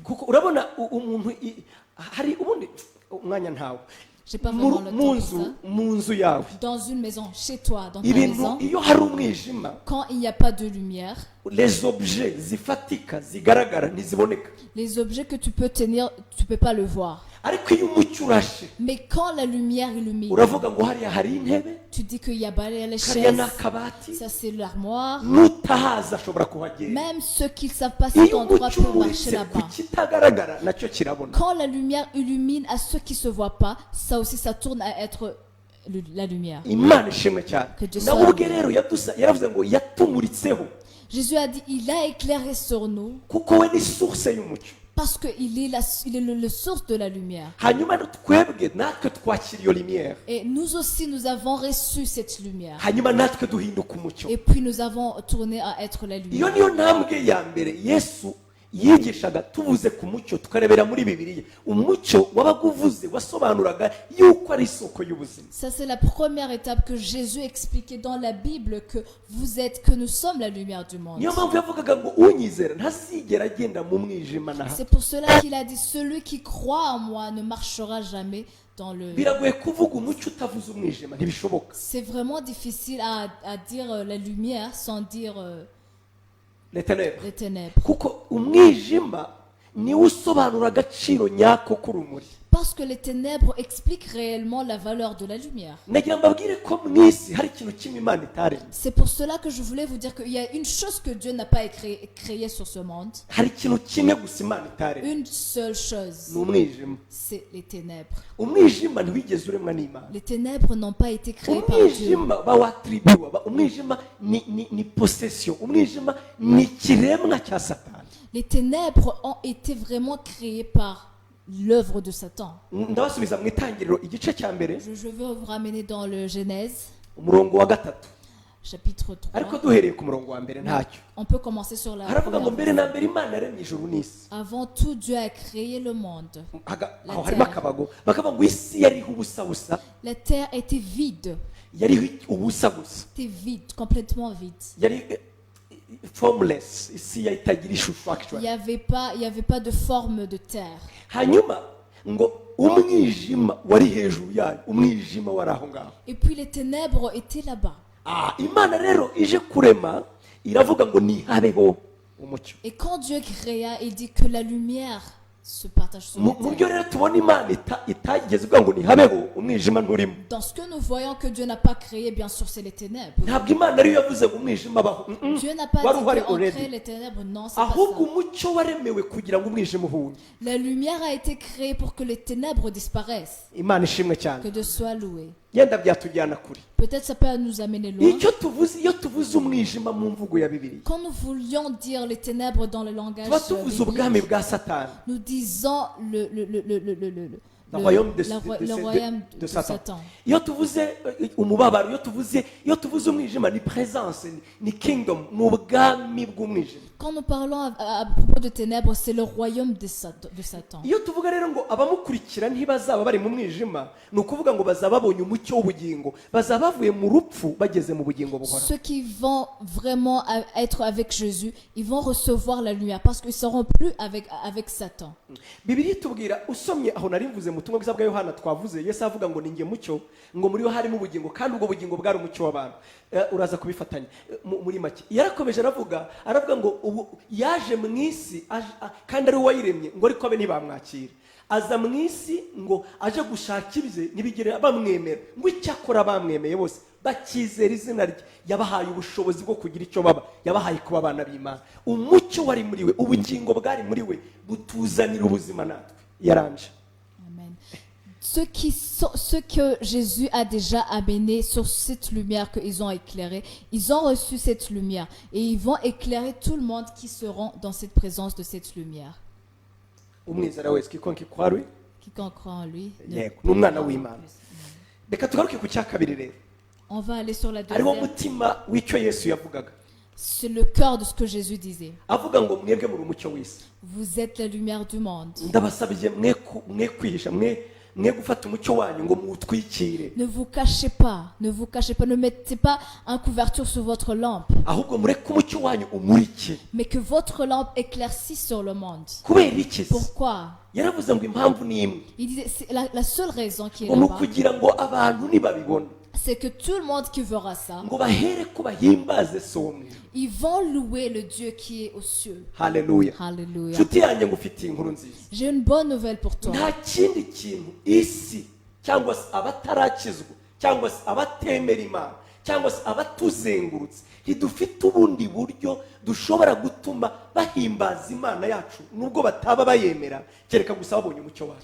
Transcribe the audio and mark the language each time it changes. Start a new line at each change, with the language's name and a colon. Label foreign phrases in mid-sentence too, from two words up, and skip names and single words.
Kinyarwanda: kuko urabona umuntu hari ubundi umwanya ntawe
French: J'ai pas vraiment le temps pour ça.
Kinyarwanda: mu nzu yawe
French: Dans une maison, chez toi, dans ta
Kinyarwanda: ibintu
French: maison,
Kinyarwanda: iyo hari umwijima
French: quand il n'y a pas de lumière, les objets
Kinyarwanda: zifatika zigaragara ntiziboneka
French: les objets que tu peux tenir, tu peux pas le voir.
Kinyarwanda: ariko iyo umucyo urashe
French: Mais quand la lumière illumine,
Kinyarwanda: uravuga ngo hariya hari intebe
French: tu dis qu'il y a balai à les
Kinyarwanda: kariya ni
French: chaises,
Kinyarwanda: akabati
French: ça c'est l'armoire.
Kinyarwanda: n'utahazi ashobora kuhagenda
French: Même ceux qui ne savent pas cet
Kinyarwanda: iyo
French: endroit
Kinyarwanda: umucyo
French: peuvent marcher
Kinyarwanda: umuritse ku
French: là-bas.
Kinyarwanda: kitagaragara nacyo kirabona
French: Quand la lumière illumine à ceux qui ne se voient pas, ça aussi ça tourne à être la lumière.
Kinyarwanda: imana ishimwe cyane
French: Que Dieu
Kinyarwanda: nawe
French: soit
Kinyarwanda: ubwe rero yaravuze ngo yatumuritseho
French: Jésus a dit, il a éclairé sur nous
Kinyarwanda: kuko we ni source y'umucyo
French: parce qu'il est, il est le source de la lumière.
Kinyarwanda: hanyuma twebwe natwe twakira iyo lumière
French: Et nous aussi, nous avons reçu cette lumière.
Kinyarwanda: hanyuma natwe duhinduka umucyo
French: Et puis nous avons tourné à être la
Kinyarwanda: iyo
French: lumière.
Kinyarwanda: niyo ntambwe ya mbere yesu yigishaga tuvuze ku mucyo tukarebera muri bibiliya umucyo wabaga uvuze wasobanuraga yuko ari isoko y'ubuzima.
French: Ça, c'est la première étape que Jésus expliquait dans la Bible, que nous sommes la lumière du monde.
Kinyarwanda: niyo mpamvu yavugaga ngo unyizera ntazigera agenda mu mwijima na
French: C'est pour cela qu'il a dit, celui qui croit en moi ne marchera jamais dans le...
Kinyarwanda: biragoye kuvuga umucyo utavuze umwijima, ntibishoboka.
French: C'est vraiment difficile à dire la lumière sans dire les ténèbres, les ténèbres.
Kinyarwanda: kuko umwijima niwo usobanura agaciro nyako k'urumuri.
French: Parce que les ténèbres expliquent réellement la valeur de la lumière.
Kinyarwanda: nagira mbabwire ko mu isi hari ikintu kimwe Imana itaremye.
French: C'est pour cela que je voulais vous dire qu'il y a une chose que Dieu n'a pas créée sur ce monde.
Kinyarwanda: hari ikintu kimwe gusa Imana itaremye,
French: Une seule chose,
Kinyarwanda: ni umwijima.
French: c'est les ténèbres.
Kinyarwanda: umwijima ntiwigeze uremwa n'Imana.
French: Les ténèbres n'ont pas été créées par Dieu.
Kinyarwanda: umwijima bawatribiwa, umwijima ni possession, umwijima ni ikiremwa cya Satani.
French: Les ténèbres ont été vraiment créées par l'œuvre de Satan.
Kinyarwanda: ndabasubiza mu itangiriro igice cya mbere
French: Je veux vous ramener dans le Genèse,
Kinyarwanda: umurongo wa 3,
French: chapitre
Kinyarwanda: ariko
French: 3.
Kinyarwanda: duhereye ku murongo wa mbere ntacyo.
French: On peut commencer sur la
Kinyarwanda: haravuga ngo mbere
French: première.
Kinyarwanda: na mbere Imana yaremye ijuru n'isi.
French: Avant tout, Dieu a créé le monde.
Kinyarwanda: aho harimo akabago bakavuga ngo isi yariho ubusa busa,
French: La terre était vide,
Kinyarwanda: yariho ubusa gusa,
French: était complètement vide.
Kinyarwanda: yari formless, isi itagira ishusho
French: Il actually. n'y avait pas de forme de terre.
Kinyarwanda: hanyuma ngo umwijima wari hejuru yayo, umwijima wari aho ngaho.
French: Et puis les ténèbres étaient là-bas.
Kinyarwanda: Imana rero ije kurema iravuga ngo nihabeho umucyo.
French: Et quand Dieu créa, il dit que la lumière se partage sur la
Kinyarwanda: mu
French: terre.
Kinyarwanda: byo rero tubona Imana itageze ivuga ngo nihabeho umwijima nturimo.
French: Dans ce que nous voyons que Dieu n'a pas créé, bien sûr, c'est les ténèbres.
Kinyarwanda: ntabwo Imana ariyo yavuze ngo umwijima abaho.
French: Dieu n'a pas
Kinyarwanda: wari
French: dit
Kinyarwanda: uhari
French: qu'on already. crée les ténèbres. Non, c'est pas
Kinyarwanda: ahubwo
French: ça.
Kinyarwanda: umucyo waremewe kugira ngo umwijima uhure.
French: La lumière a été créée pour que les ténèbres disparaissent.
Kinyarwanda: Imana ishimwe cyane.
French: Que Dieu soit loué.
Kinyarwanda: yenda byatujyana kure.
French: Peut-être ça peut nous amener loin.
Kinyarwanda: iyo tuvuze umwijima mu mvugo ya Bibiliya
French: Quand nous voulions dire les ténèbres dans le langage
Kinyarwanda: tuba tuvuze
French: biblique,
Kinyarwanda: ubwami bwa Satani,
French: nous disons le royaume de royaume de Satan. Satan.
Kinyarwanda: iyo tuvuze umubabaro, iyo tuvuze umwijima ni presence, ni kingdom, ni ubwami bw'umwijima.
French: Quand nous parlons à propos de ténèbres, c'est le royaume de Satan.
Kinyarwanda: iyo tuvuga rero ngo abamukurikira ntibazaba bari mu mwijima, ni ukuvuga ngo bazaba babonye umucyo w'ubugingo, bazaba bavuye mu rupfu bageze mu bugingo buhoraho.
French: Ceux qui vont vraiment être avec Jésus, ils vont recevoir la lumière parce qu'ils ne seront plus avec Satan.
Kinyarwanda: Bibiliya itubwira, usomye aho nari mvuze mu butumwa bwiza bwa Yohana twavuze, Yesu avuga ngo ninjye mucyo, ngo muri yo harimo ubugingo kandi ubwo bugingo bwari umucyo w'abantu. Uraza kubifatanya muri make. Yarakomeje aravuga ngo ubu yaje mu isi kandi ari we wayiremye, ngo ariko abe ntibamwakira. Aza mu isi ngo aje gushaka ibye ntibigere bamwemera, ngo icyakora bamwemeye bose bakizera izina rye, yabahaye ubushobozi bwo kugira icyo baba, yabahaye kuba abana b'Imana. Umucyo wari muri we, ubugingo bwari muri we, butuzanira ubuzima natwe. Yaranje. Amen.
French: Ceux que Jésus a déjà amenés sur cette lumière qu'ils ont éclairée, ils ont reçu cette lumière et ils vont éclairer tout le monde qui seront dans cette présence de cette lumière.
Kinyarwanda: Umwizera wese kikonki kwarwe
French: Quiconque croit en lui.
Kinyarwanda: yego n'umwana w'Imana. Reka tugaruke ku cya kabiri rero.
French: On va aller sur la
Kinyarwanda: Ariwo
French: deuxième.
Kinyarwanda: mutima w'icyo Yesu yavugaga.
French: C'est le cœur de ce que Jésus disait.
Kinyarwanda: Avuga ngo mwebwe muri umucyo w'isi.
French: Vous êtes la lumière du monde.
Kinyarwanda: Ndabasabye mwe kwihisha, mwe gufata umucyo wanyu ngo muwutwikire.
French: Ne vous cachez pas, ne mettez pas une couverture sur votre lampe,
Kinyarwanda: Ahubwo mureke umucyo wanyu umurike.
French: mais que votre lampe éclaircisse sur le monde.
Kinyarwanda: Kubera iki se?
French: Pourquoi?
Kinyarwanda: Yaravuze ngo impamvu ni imwe.
French: Il disait, c'est la seule raison qui est
Kinyarwanda: Ngo ni
French: là-bas,
Kinyarwanda: ukugira ngo abantu nibabibona
French: c'est que tout le monde qui verra ça,
Kinyarwanda: ngo bahere ko bahimbaze so wo mwijuru.
French: ils vont louer le Dieu qui est aux cieux.
Kinyarwanda: Haleluya.
French: Alléluia.
Kinyarwanda: Nshuti yanjye ngufitiye inkuru nziza.
French: J'ai une bonne nouvelle pour toi.
Kinyarwanda: Nta kindi kintu isi cyangwa se abatarakizwa cyangwa se abatemera Imana cyangwa se abatuzengurutse ntidufite ubundi buryo dushobora gutuma bahimbaza Imana yacu nubwo bataba bayemera, kereka gusa babonye umucyo wacu.